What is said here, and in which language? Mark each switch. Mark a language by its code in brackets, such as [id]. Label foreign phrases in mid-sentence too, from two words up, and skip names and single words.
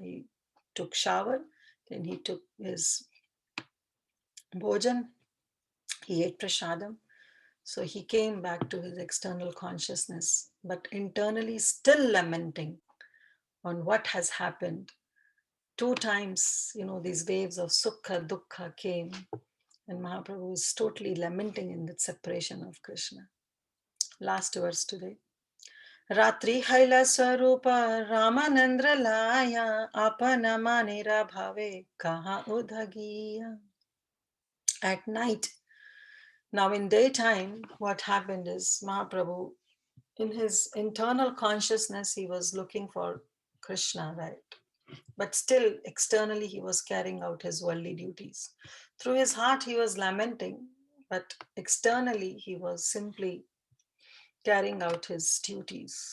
[en] He took shower, then he took his bhojan, he ate prasadam. So he came back to his external consciousness, but internally still lamenting on what has happened. Two times, these waves of [bn] সুখ, দুঃখ [en] came, and Mahaprabhu is totally lamenting in that separation of Krishna. Last verse today. [bn] রাত্রি হৈল স্বরূপ রামানন্দ্র লয়া আপন মনির ভাবে কহ উধগিয়া. [en] At night, now in daytime, what happened is Mahaprabhu, in his internal consciousness, he was looking for Krishna, right? But still, externally, he was carrying out his worldly duties. Through his heart, he was lamenting, but externally, he was simply carrying out his duties.